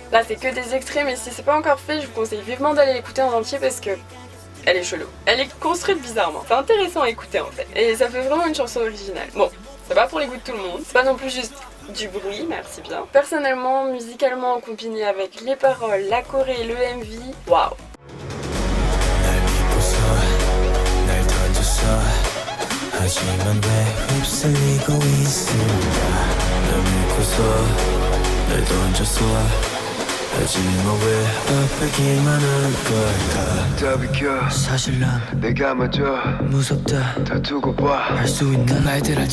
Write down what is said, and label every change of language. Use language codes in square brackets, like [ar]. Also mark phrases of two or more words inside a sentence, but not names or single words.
[fr] Là, c'est que des extraits, mais si c'est pas encore fait, je vous conseille vivement d'aller l'écouter en entier parce que elle est chelou. Elle est construite bizarrement. C'est intéressant à écouter en fait. Et ça fait vraiment une chanson originale. Bon, c'est pas pour les goûts de tout le monde. C'est pas non plus juste du bruit, merci bien. Personnellement, musicalement, combiné avec les paroles, la choré et le MV, waouh. [ko] 하지만 왜 휩쓸리고 있을까 널 믿고서 날 던졌어 하지만 왜 아프기만 할 걸까 다 비켜 사실 난 내가 먼저 무섭다 다 두고 봐 할 수 있는 말들을